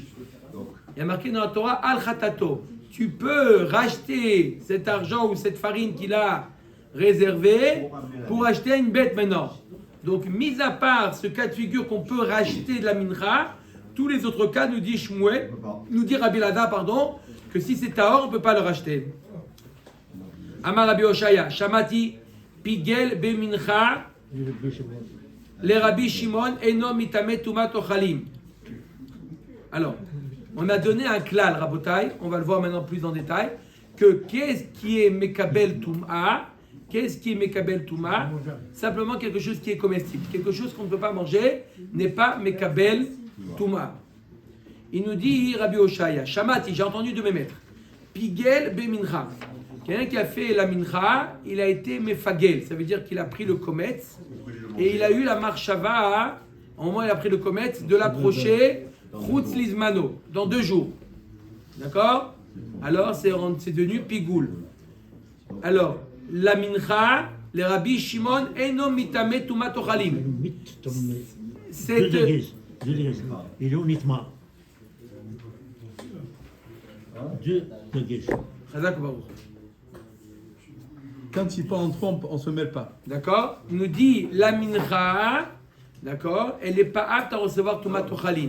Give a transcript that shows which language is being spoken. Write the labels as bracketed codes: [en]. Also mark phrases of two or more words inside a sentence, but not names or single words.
[fr] Il y a marqué dans la Torah [he] על חטאתו. [fr] Tu peux racheter cet argent ou cette farine qu'il a réservée pour acheter une bête maintenant. Donc, mis à part ce cas de figure qu'on peut racheter de la mincha, tous les autres cas, nous dit Shmuel, nous dit Rabbi Lazar, pardon, que si c'est tahor, on ne peut pas le racheter. [he] אמר רבי הושעיא שמעתי פיגל במנחה לרבי שמעון אינו מטמא טומאת אוכלין. [fr] Alors, on a donné un klal, Rabotai, on va le voir maintenant plus en détail, que qu'est-ce qui est [he] מקבל טומאה? [fr] Qu'est-ce qui est [he] מקבל טומאה? [fr] Simplement quelque chose qui est comestible. Quelque chose qu'on ne peut pas manger n'est pas [he] מקבל טומאה. [fr] Il nous dit Rabbi Oshaya, Shamati, j'ai entendu de mes maîtres, [he] פיגל במנחה. [fr] Quelqu'un qui a fait la mincha, il a été mefagel. Ça veut dire qu'il a pris le kometz et il a eu la marshava, au moment où il a pris le kometz, de l'approcher [he] חוץ לזמנו, [fr] dans 2 jours. D'accord? Alors c'est devenu Pigoul. Alors, la mincha, les Rabbi Shimon, [he] אינו מטמא טומאת אוכלין. [fr] Deux degrés. Il est honnêtement. 2 degrés. [he] חזק ברוך. [fr] Quand il part en trompe, on ne se mêle pas. D'accord? Il nous dit la mincha, d'accord, elle n'est pas apte à recevoir [he] טומאת אוכלין.